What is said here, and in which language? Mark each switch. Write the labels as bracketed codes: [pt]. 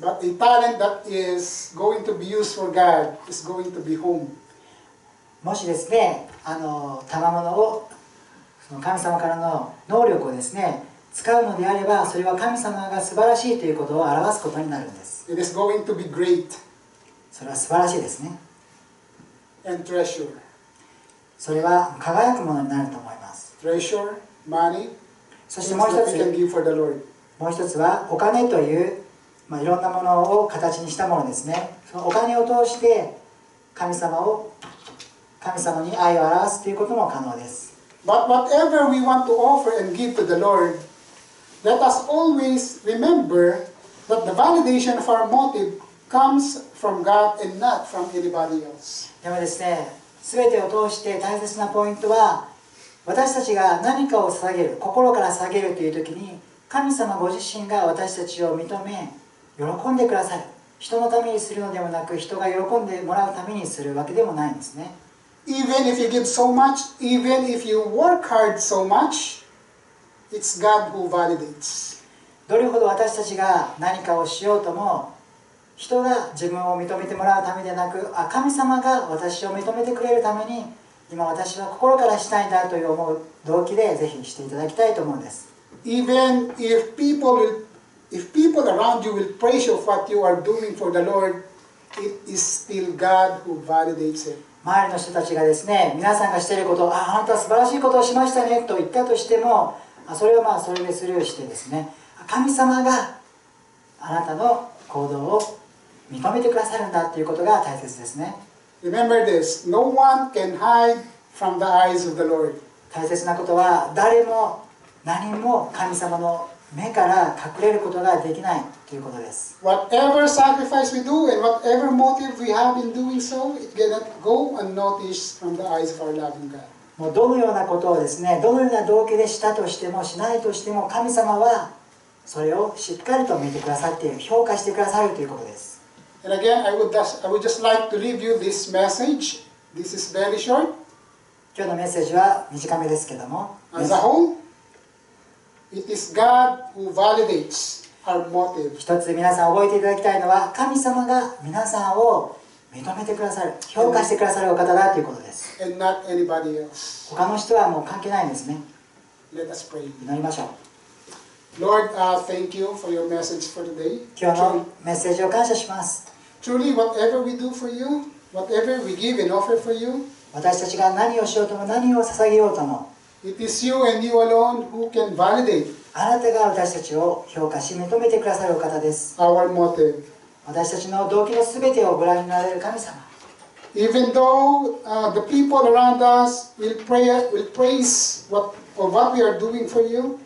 [en] But a talent that is going to be used for God is going to be home. [ja] もしですね、賜物をその神様からの能力をですね、使うのであれば、それは神様が素晴らしいということを表すことになるんです。 [en] It is going to be great [ja] それは素晴らしいですね。 [en] and treasure. [ja] それは輝くものになると思います。 [en] Treasure, money, [ja] そして [en] things [ja] もう一 [en] that we can [ja] つ、 [en] give for the Lord. [ja] もう一つはお金という、いろんなものを形にしたものですね。そのお金を通して神様に愛を表すということも可能です。 [en] But whatever we want to offer and give to the Lord, let us always remember that the validation of our motive comes from God and not from anybody else. [ja] でもですね、すべてを通して大切なポイントは、私たちが何かを捧げる、心から捧げるという時に、神様ご自身が私たちを認め、喜んでくださる。人のためにするのではなく、人が喜んでもらうためにするわけでもないんですね。 [en] Even if you give so much, even if you work hard so much, it's God who validates. [ja] どれほど私たちが何かをしようとも、人が自分を認めてもらうためでなく、神様が私を認めてくれるために、今私は心からしたいんだという思う動機でぜひしていただきたいと思うんです。 [en] Even if people around you will praise you for what you are doing for the Lord, it is still God who validates it. [ja] 周りの人たちがですね、皆さんがしていることを、あなたは素晴らしいことをしましたねと言ったとしても、それはそれでスルーしてですね、神様があなたの行動を認めてくださるんだということが大切ですね。 [en] Remember this, no one can hide from the eyes of the Lord. [ja] 大切なことは、誰も何も神様の目から隠れることができないということです。 [en] Whatever sacrifice we do and whatever motive we have in doing so, it cannot go unnoticed from the eyes of our loving God. [ja] もうどのようなことをですね、どのような動機でしたとしてもしないとしても、神様はそれをしっかりと見てくださっている、評価してくださるということです。 [en] And again, I would just like to leave you this message. This is very short. [ja] 今日のメッセージは短めですけども、 [en] As a whole, it is God who validates our motive. [ja] 一つ皆さん覚えていただきたいのは、神様が皆さんを認めてくださる、評価してくださるお方だということです。 [en] And not anybody else. [ja] 他の人はもう関係ないんですね。 [en] Let us pray. [ja] 祈りましょう。 [en] Lord, thank you for your message for today. [ja] 今日のメッセージを感謝します。 [en] Truly, whatever we do for you, whatever we give and offer for you, [ja] 私たちが何をしようとも何を捧げようとも、 [en] it is you and you alone who can validate [ja] あなたが私たちを評価し認めてくださるお方です。 [en] our motive. [ja] 私たちの動機のすべてをご覧になられる神様。 [en] Even though the people around us will praise what we are doing for you,